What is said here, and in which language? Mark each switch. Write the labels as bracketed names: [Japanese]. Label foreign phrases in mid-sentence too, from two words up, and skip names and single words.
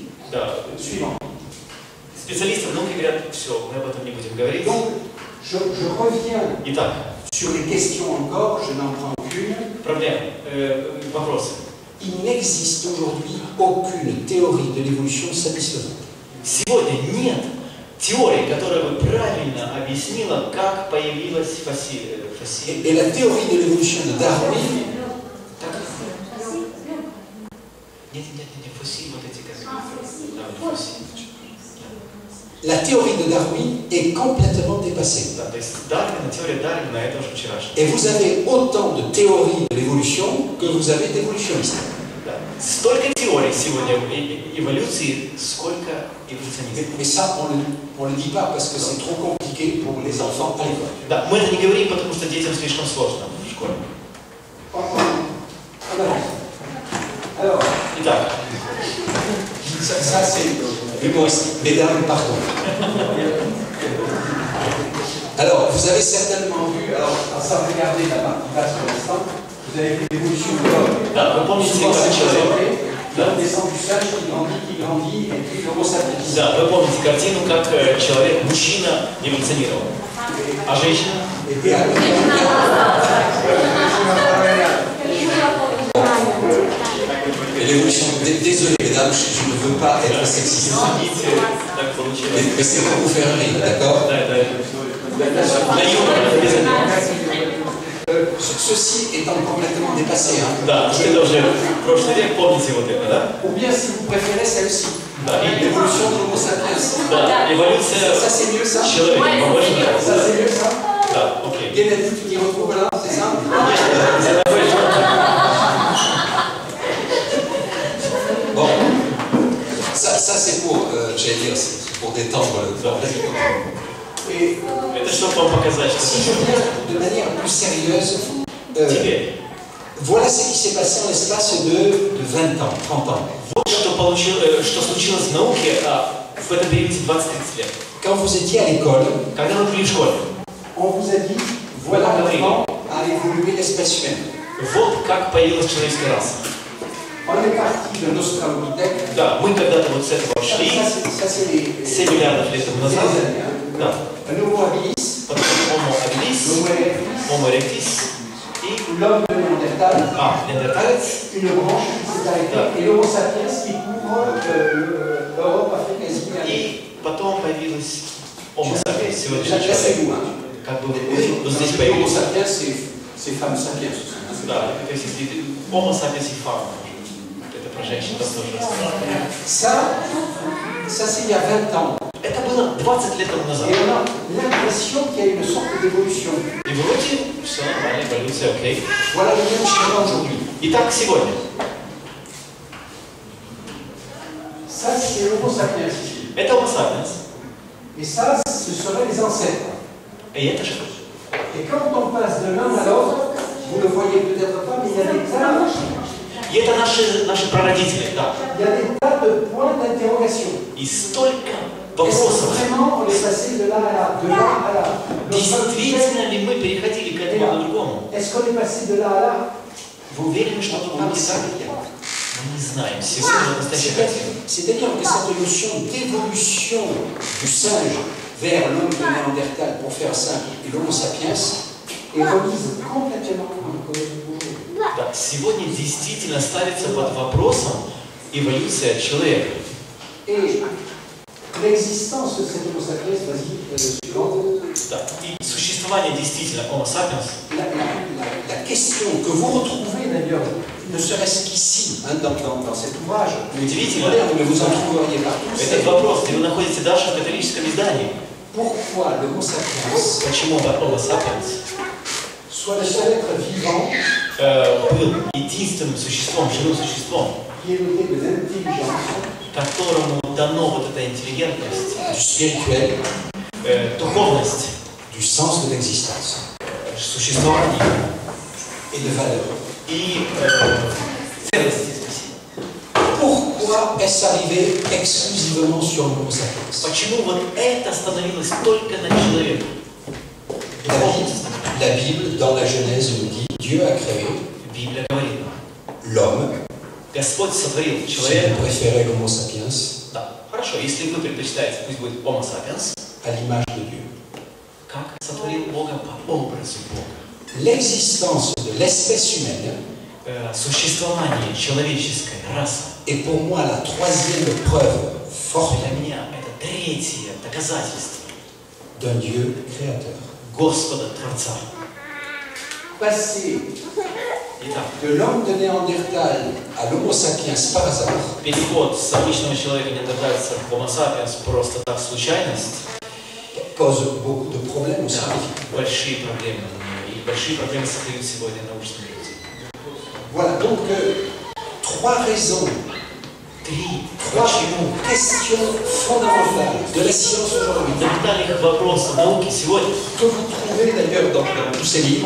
[Russian] Да. [French] Suivant. [Russian] Специалисты много говорят, все, мы об этом не будем говорить. [French] Donc, je reviens [Russian] Итак, [French] sur les questions encore, je n'en prends qu'une. [Russian] проблема, вопросы. [French] Il n'existe aujourd'hui aucune théorie de l'évolution satisfaisante. [Russian] Сегодня нет теории, которая бы правильно объяснила, как появилась фасилия. [French] Et la théorie de l'évolution de Darwin, [Russian] Нет, фасилии, вот эти как. Да, фасилии. [French] la théorie de Darwin est complètement dépassée. [Russian] Да, то есть Дарвина, теория Дарвина, это уже вчерашнее. [French] Et vous avez autant de théories de l'évolution que vous avez d'évolutionnistes. [Russian] Да. Столько теорий сегодня эволюции, сколько эволюционистов. [French] Mais ça, on ne le dit pas parce que c'est trop compliqué pour les enfants à l'école. [Russian] Да, мы это не говорим, потому что детям слишком сложно в школе. [French] Alors, [Russian] Итак, [French] Ça c'est humoristique. Mesdames, pardon. Alors, vous avez certainement vu, alors, sans regarder la partie basse pour l'instant, vous avez vu l'évolution de l'homme. [Russian] Да, вы помните, как человек... [French] L'homme descend du singe qui grandit, et puis l'homo sapiens. [Russian] Да, вы помните картину, как человек, мужчина эволюционировал. А женщина? [French] L'évolution, désolé mesdames, je ne veux pas être sexiste. Mais c'est pour vous faire rire, d'accord? Ceci étant complètement dépassé. Hein. [Russian] Да, это уже прошлый век, помните вот это, да? [French] Ou bien si vous préférez celle-ci. [Russian] Да, и [French] L'évolution de l'homo sapiens. [Russian] да, эволюция [French] Ça c'est mieux ça? [Russian] человека, вам больше нравится? [French] Ça c'est mieux ça? [Russian] Да, окей. [French] Gennady, tu t'y retrouves là, c'est ça? Bon, ça c'est pour, j'allais dire, c'est pour détendre le temps. Et [Russian] Это чтобы вам показать, что [French] si je viens de manière plus sérieuse, [Russian] теперь. [French] voilà ce qui s'est passé en l'espace de 20 ans, 30 ans. [Russian] Вот что случилось в науке в этом периоде 20-30 лет. [French] Quand vous étiez à l'école, [Russian] Когда вы были в школе, [French] on vous a dit, voilà comment a évolué l'espèce humaine. [Russian] вот как появилась человеческая раса. [French] On est parti de l'Australopithèque. [Russian] Да, мы когда-то вот с этого шли, [French] Ça c'est les [Russian] 7 миллиардов лет тому назад. [French] années. Hein. [Russian] Да. [French] L'Homo habilis, [Russian] Потом Homo habilis, [French] l'Homo erectus, [Russian] Homo erectus и [French] l'homme de Néandertal, [Russian] неандерталец. [French] une branche qui s'est arrêtée, et l'Homo sapiens qui couvre l'Europe, Afrique, Asie et Amérique. [Russian] И потом появилась Homo sapiens, сегодняшний [French] Là, c'est [Russian] человек. [French] vous. Hein. [Russian] Как бы [French] Oui, [Russian] вот здесь [French] Homo [Russian] появился. [French] sapiens, c'est femme sapiens. Hein. [Russian] Да, то есть если Homo sapiens и фам, это про женщин, это тоже рассказано. [French] Ça c'est il y a 20 ans. [Russian] Это было 20 лет тому назад. [French] Et on a l'impression qu'il y a une sorte d'évolution. [Russian] И вроде все нормально, эволюция, окей. [French] Voilà le même schéma aujourd'hui. [Russian] Итак, сегодня. [French] Ça, c'est l'Homo sapiens ici. [Russian] Это Homo sapiens. [French] Et ça, ce seraient les ancêtres. [Russian] И это же. [French] Et quand on passe de l'un à l'autre, vous ne le voyez peut-être pas, mais il y a des tas, [Russian] И это наши прародители, да. [French] il y a des tas de points d'interrogation. [Russian] И столько [French] Est-ce que [Russian] вопросов. [French] vraiment on est passé de là à là, de là à là? [Russian] Действительно ли мы переходили к этому другому? Est-ce qu'on est passé de là à là? Вы уверены, что это было не так? Мы не знаем. Сегодня настоящая картина. [French] C'est-à-dire que cette notion d'évolution du singe vers l'homme de Néandertal, pour faire simple, et l'Homo sapiens, est remise complètement en cause aujourd'hui. [Russian] Да, сегодня действительно ставится под вопросом эволюция человека. [French] Et l'existence de cet Homo sapiens, vas-y, suivante. [Russian] Да. И sуществование действительно Homo sapiens. [French] La question que vous retrouvez d'ailleurs, ne serait-ce qu'ici, hein, dans cet ouvrage, moderne, mais vous en trouveriez partout, [Russian] Этот вопрос, где вы находите даже в католическом издании. [French] Pourquoi l'Homo sapiens [Russian] Почему Homo sapiens [French] soit le seul être vivant [Russian] был единственным существом, живым существом, [French] qui est doté de l'intelligence, [Russian] которому дано вот эта интеллигентность, [French] du spirituel, [Russian] духовность, [French] du sens de l'existence [Russian] существование [French] et de valeur. [Russian] и ценности. [French] Pourquoi est-ce arrivé exclusivement sur l'Homo sapiens? [Russian] Почему вот это становилось только на человеке? [French] La Bible, dans la Genèse, nous dit Dieu a créé [Russian] Библия говорит, [French] l'homme, [Russian] Господь сотворил [French] si [Russian] человека. [French] vous préférez l'Homo sapiens, [Russian] Да, хорошо, если вы предпочитаете, пусть будет Homo sapiens, [French] à l'image de Dieu. [Russian] как сотворил Бога по образу Бога. [French] L'existence de l'espèce humaine [Russian] Существование человеческой расы [French] est pour moi la troisième preuve forte [Russian] для меня это третье доказательство [French] d'un Dieu créateur. [Russian] Господа Творца. [French] Passer [Russian] Итак, [French] de l'homme de Néandertal à l'Homo sapiens par hasard, [Russian] переход с обычного человека неандертальца к Homo sapiens просто так случайность, [French] pose beaucoup de problèmes aux [Russian] да, [French] scientifiques. [Russian] большие проблемы. И большие проблемы создают сегодня научные люди. [French] Voilà, donc trois raisons, trois questions fondamentales de la science aujourd'hui, [Russian] Фундаментальных вопросов науки сегодня [French] que vous trouvez d'ailleurs dans tous ces livres,